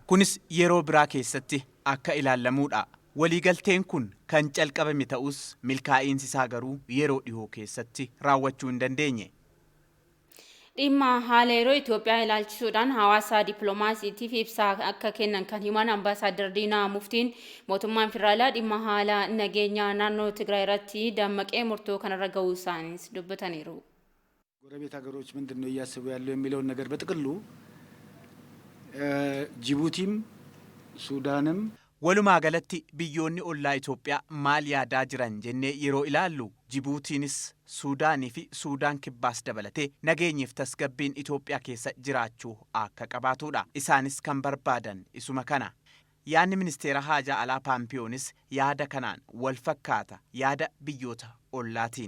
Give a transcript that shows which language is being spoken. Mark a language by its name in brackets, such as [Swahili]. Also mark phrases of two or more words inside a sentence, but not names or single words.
[Oromo] Kunis yeroo biraa keessatti akka ilaallamuudha. Waliigalteen kun kan calqabame ta'us milkaa'iinsi isaa garuu yeroo dhihoo keessatti raawwachuu hin dandeenye. dhimma haala yeroo Itoophiyaa ilaalchisuudhaan hawaasa dippiloomaasiitiif ibsa akka kennan kan himan Ambaasaadar Diinaa Muftiin mootummaan federaalaa dhimma haala nageenya naannoo Tigraay irratti dammaqee murtoo kanarra ga'uu isaaniis dubbataniiru. [Amharic] ጎረቤት ሀገሮች ምንድነው እያሰቡ ያለው የሚለውን ነገር በጥቅሉ ጅቡቲም ሱዳንም [Oromo] walumaa galatti biyyoonni ollaa Itoophiyaa maal yaadaa jiran jennee yeroo ilaallu Jibuutiinis Suudaanii fi Suudaan kibbaas dabalatee nageenyiif tasgabbiin Itoophiyaa keessa jiraachuu akka qabaatudha. Isaanis kan barbaadan isuma kana. Yaadni ministeera haja alaa Paampiyoonis yaada kanaan wal fakkaata yaada biyyoota ollaatiin.